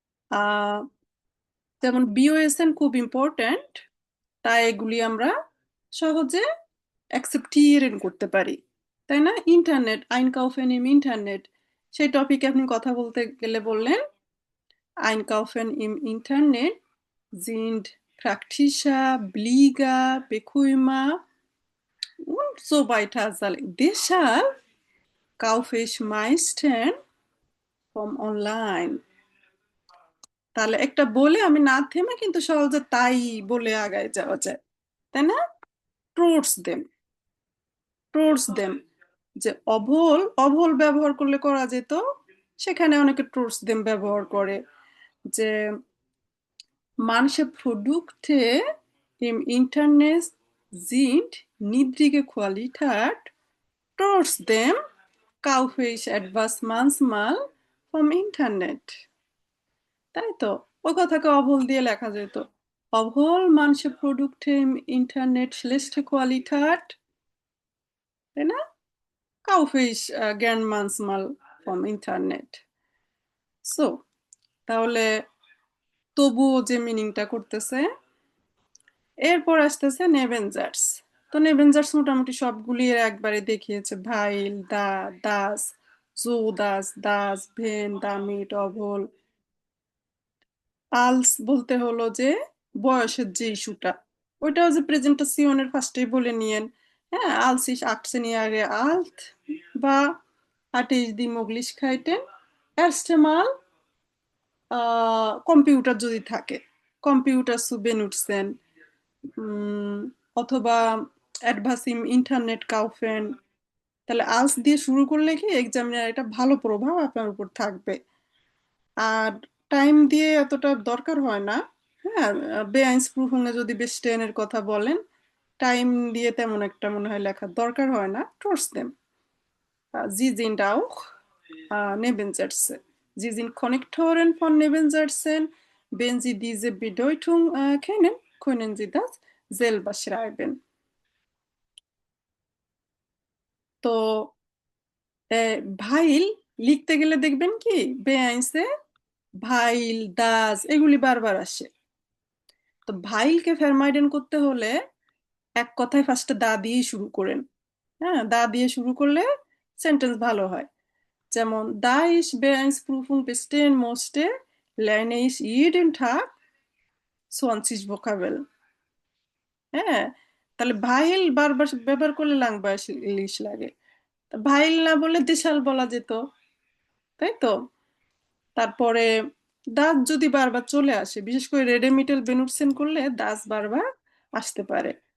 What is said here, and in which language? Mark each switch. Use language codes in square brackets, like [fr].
[bn] আহ যেমন বিওএসএন খুব ইম্পর্ট্যান্ট, তাই এগুলি আমরা সহজে অ্যাকসেপ্টিeren করতে পারি, তাই না? ইন্টারনেট, আইনকাউফেন ইম ইন্টারনেট, সেই টপিকে আপনি কথা বলতে গেলে বললেন [de] Einkaufen im Internet sind praktischer, billiger, bequemer und so weiter. Deshalb kaufe ich meistens vom online. [bn] তাহলে একটা বলে আমি না থেমে কিন্তু সহজে তাই বলে আগায় যাওয়া যায়, তাই না? ট্রোটস দেম, ট্রোটস দেম, যে অভল অভল ব্যবহার করলে করা যেত, সেখানে অনেকে ট্রোটস দেম ব্যবহার করে, যে [de] manche Produkte im Internet sind niedrige Qualität, trotzdem kaufe ich etwas manchmal vom Internet. [bn] তাই তো, ওই কথাকে অভল দিয়ে লেখা যেত, অভল [de] manche Produkte im Internet schlechte Qualität, [bn] তাই না? [de] kaufe ich gern manchmal vom Internet. [bn] So তাহলে তবুও যে মিনিংটা করতেছে, এরপর আসতেছে নেভেনজার্স। তো নেভেনজার্স মোটামুটি সবগুলি এর একবারে দেখিয়েছে, ভাইল, দা, দাস, জো, দাস, দাস, ভেন, দামিট, অভল। আলস বলতে হলো যে বয়সের যে ইস্যুটা, ওইটাও যে প্রেজেন্টেশনের ফার্স্টেই বলে নিয়েন। হ্যাঁ, আলস ইস [de] 18 Jahre alt [bn] বা [de] hatte ich die Möglichkeiten erste Mal [bn] computer যদি থাকে, কম্পিউটার [de] zu benutzen, [bn] উম, অথবা অ্যাডভান্সিং ইন্টারনেট কাউফেন। তাহলে আলস দিয়ে শুরু করলে কি এক্সামিনার একটা ভালো প্রভাব আপনার উপর থাকবে। আর টাইম দিয়ে এতটা দরকার হয় না। হ্যাঁ, বেআইনস্প্রুফিং এ যদি বেশ টেনের কথা বলেন, টাইম দিয়ে তেমন একটা মনে হয় লেখার দরকার হয় না। [de] ট্রোটসদেম, sie sind auch Nebensätze. Sie sind Konnektoren von Nebensätzen. Wenn Sie diese Bedeutung kennen, können Sie das selber schreiben. [bn] তো ভাইল লিখতে গেলে দেখবেন কি বেআইনসে ভাইল, দাস এগুলি বারবার আসে। তো ভাইলকে ফেরমাইডেন করতে হলে এক কথায় ফার্স্টে দা দিয়েই শুরু করেন। হ্যাঁ, দা দিয়ে শুরু করলে সেন্টেন্স ভালো হয়। [de] যেমন da ich Beanspruchung bestehen musste, lerne ich jeden Tag 20 Vokabeln. [bn] হ্যাঁ, তাহলে ভাইল বারবার ব্যবহার করলে লাংবাস ইলিশ লাগে। ভাইল না বলে দেশাল বলা যেত, তাই তো? তারপরে দাস যদি বারবার চলে আসে, বিশেষ করে রেডেমিটেল বেনুটসেন করলে দাস বারবার আসতে পারে।